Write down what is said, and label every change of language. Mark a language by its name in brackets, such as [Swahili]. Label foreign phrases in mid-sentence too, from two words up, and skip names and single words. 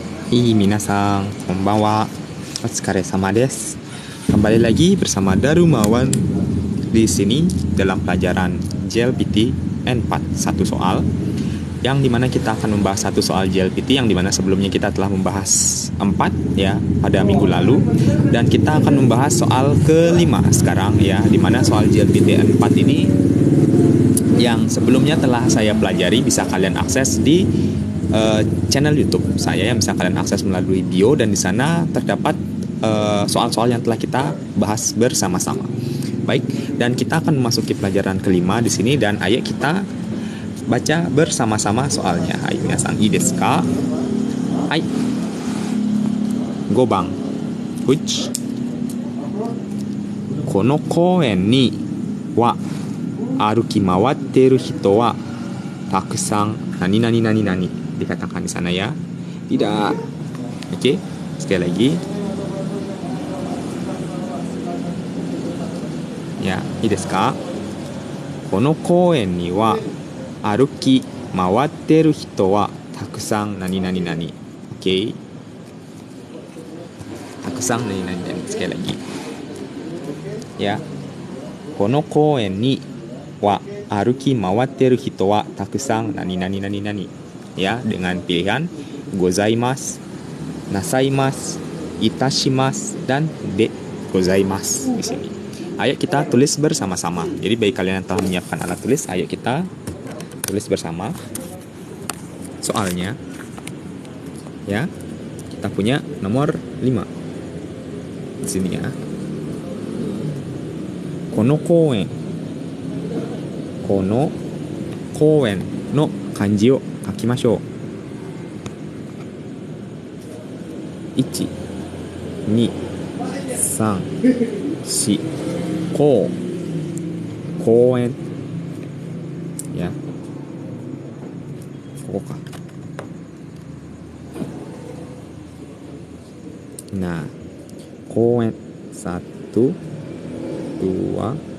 [Japanese] 皆さん、こんばんは。お疲れ様です. [Indonesian] Kembali lagi bersama Darumawan di sini dalam pelajaran JLPT N4 satu soal, yang dimana kita akan membahas satu soal JLPT yang dimana sebelumnya kita telah membahas 4 ya pada minggu lalu, dan kita akan membahas soal kelima sekarang ya, dimana soal JLPT N4 ini yang sebelumnya telah saya pelajari bisa kalian akses di channel YouTube saya yang bisa kalian akses melalui bio, dan di sana terdapat soal-soal yang telah kita bahas bersama-sama. Baik, dan kita akan memasuki pelajaran kelima di sini, dan ayo kita baca bersama-sama soalnya. [Japanese] Hai, 皆さんいいですか? Hai. 5番 which この公園には歩き回っている人はたくさん何々何々 [Indonesian] dikatakan di sana ya. Tidak. Oke, sekali lagi. Ya, [Japanese] いいですか? この公園には歩き回っている人はたくさん何々何。Oke. たくさん何々何。 [Indonesian] sekali lagi. Ya. [Japanese] この公園には歩き回っている人はたくさん何々何々. [Indonesian] Ya, dengan pilihan [Japanese] ございます、なさいます、いたします, [Indonesian] dan [Japanese] でございます [Indonesian] di sini. Ayo kita tulis bersama-sama. Jadi bagi kalian yang telah menyiapkan alat tulis, ayo kita tulis bersama soalnya. Ya, kita punya nomor 5 di sini ya. [Japanese] この公園の漢字を書きましょう. 1 2 3 4 公園ya, ここか。Nah, 公園 1 2 3